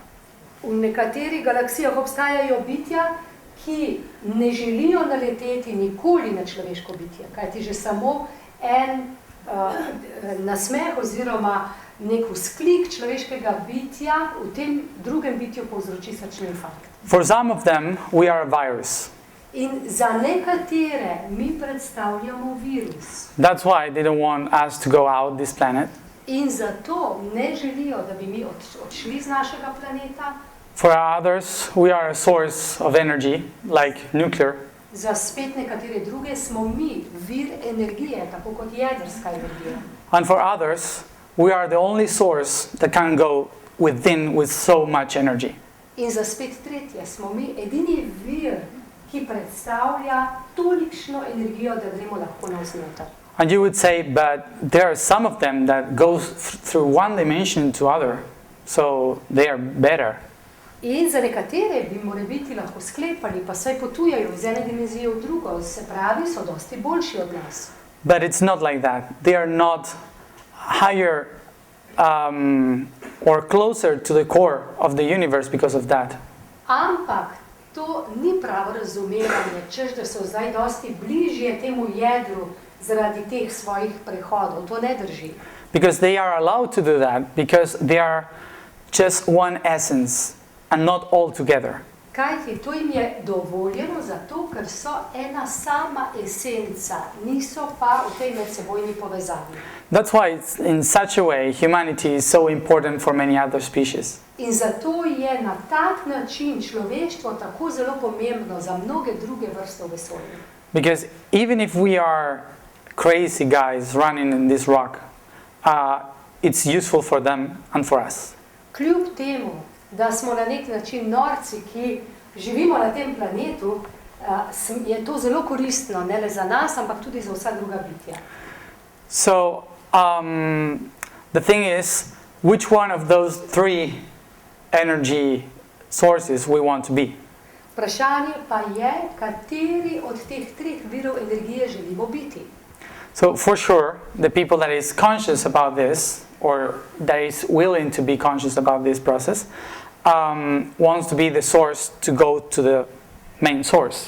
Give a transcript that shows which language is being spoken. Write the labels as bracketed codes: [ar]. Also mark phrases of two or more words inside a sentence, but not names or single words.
[sl] V nekaterih galaksijah obstajajo bitja, ki ne želijo naleteti nikoli na človeško bitje, kajti že samo en nasmeh oziroma nek vzklik človeškega bitja v tem drugem bitju povzroči srčni infarkt. [en] For some of them, we are a virus. [sl] In za nekatere mi predstavljamo virus. [en] That's why they don't want us to go out this planet. [sl] In zato ne želijo, da bi mi odšli z našega planeta. [en] For others, we are a source of energy, like nuclear. [sl] Za spet nekatere druge smo mi vir energije, tako kot jedrska energija. [en] And for others, we are the only source that can go within with so much energy. [sl] In za spet tretje smo mi edini vir, ki predstavlja tolikšno energijo, da gremo lahko navznoter. [en] And you would say, but there are some of them that go through one dimension to other, so they are better. [sl] In za nekatere bi morebiti lahko sklepali, pa saj potujejo iz ene dimenzije v drugo, se pravi, so dosti boljši od nas. [en] But it's not like that. They are not higher or closer to the core of the universe because of that. [sl] Ampak to ni pravo razumevanje, češ da so zdaj dosti bližje temu jedru zaradi teh svojih prehodov. To ne drži. [en] Because they are allowed to do that, because they are just one essence and not all together. [sl] Kajti to jim je dovoljeno zato, ker so ena sama esenca, niso pa v tej medsebojni povezavi. [en] That's why it's in such a way humanity is so important for many other species. [sl] In zato je na tak način človeštvo tako zelo pomembno za mnoge druge vrste v vesolju. [en] Because even if we are crazy guys running in this rock, it's useful for them and for us. [sl] Kljub temu, da smo na nek način norci, ki živimo na tem planetu, je to zelo koristno, ne le za nas, ampak tudi za vsa druga bitja. [en] So, the thing is which one of those three energy sources we want to be. [sl] Vprašanje pa je, kateri od teh treh virov energije želimo biti. [en] So for sure, the people that is conscious about this, or that is willing to be conscious about this process, wants to be the source to go to the main source.